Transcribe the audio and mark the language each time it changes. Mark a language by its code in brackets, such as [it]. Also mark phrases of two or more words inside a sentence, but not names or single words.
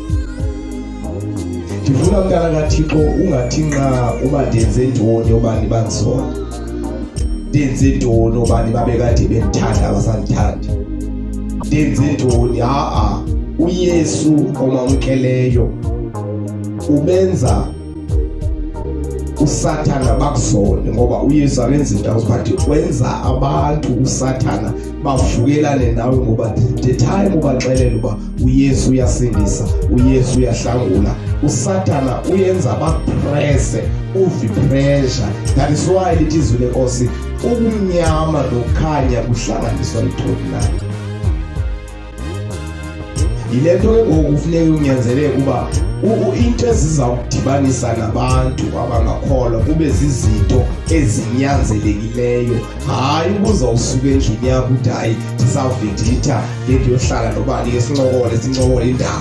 [xh] Ndifuna mntana kaThixo ungathi nqa uba ndenze ntoni obani bandisola, ndenze ntoni obani babekade bendithanda abasandithandi, ndenze ntoni. uYesu omamkeleyo ubenza uSathana bakuzone, ngoba uYesu akenzi izinto but wenza abantu uSathana bavukelane nawe, ngoba [en] the time [xh] ubaxelela uba uYesu uyasindisa, uYesu uyahlangula, uSathana uyenza bakupresse, uvipressure. [en] That is why [xh] lithi izwi lenkosi ubumnyama nokukhanya kuhlanganiswa yithoni nayo. Yile nto ke ngoku kufuneka unyanzeleke uba into ezizawudibanisa nabantu abangakholwa kube zizinto ezinyanzelekileyo, hayi ubuzawusuka endlini yakho uthi hayi ndizawuvinditha ngendiyohlala nobani ke sincokole indaba.